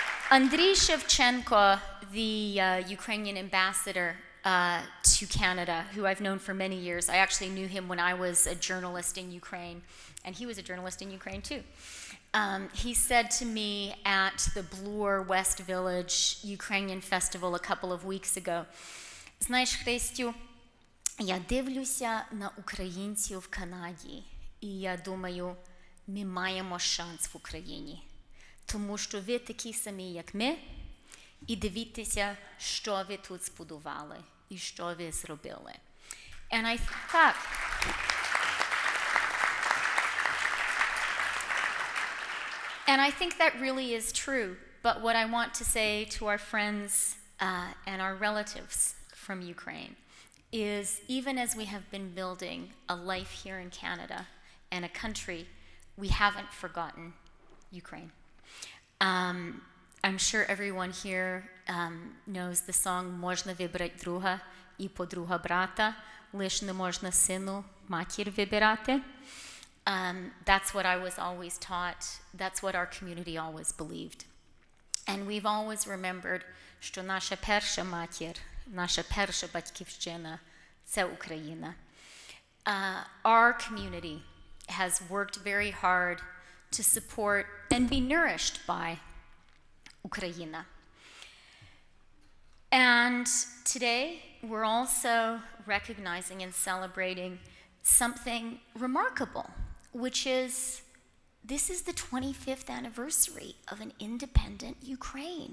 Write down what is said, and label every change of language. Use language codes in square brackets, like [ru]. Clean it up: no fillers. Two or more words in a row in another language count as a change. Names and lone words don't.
[en] Andriy Shevchenko, the Ukrainian ambassador to Canada, who I've known for many years. I actually knew him when I was a journalist in Ukraine, and he was a journalist in Ukraine too. He said to me at the Bloor West Village Ukrainian Festival a couple of weeks ago, [uk] знаєш, Христю, я дивлюся на українців в Канаді, і я думаю, ми маємо шанс в Україні. Тому що ви такі самі, як ми, і дивіться, що ви тут збудували, і що ви зробили. [en] And I thought, and I think that really is true. But what I want to say to our friends and our relatives from Ukraine is, even as we have been building a life here in Canada and a country, we haven't forgotten Ukraine. I'm sure everyone here knows the song [uk] «Можна вибрати друга і подруга брата, лиш не можна сину матір вибирати». [en] That's what I was always taught. That's what our community always believed. And we've always remembered, [uk] що наша перша матір, наша перша батьківщина – це Україна. [en] Our community has worked very hard to support and be nourished by Ukraine. And today, we're also recognizing and celebrating something remarkable, which is, this is the 25th anniversary of an independent Ukraine.